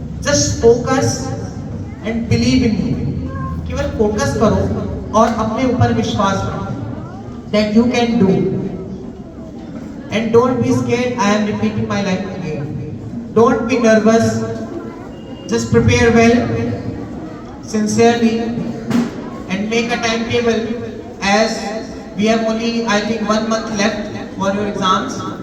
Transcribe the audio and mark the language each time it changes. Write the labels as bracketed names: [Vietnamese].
[English] Just focus and believe in you. [Hindi] केवल focus करो और अपने ऊपर विश्वास रखो [English] that you can do. And don't be scared. I am repeating my life again. Don't be nervous. Just prepare well, sincerely, and make a timetable, as we have only, I think, 1 month left for your exams.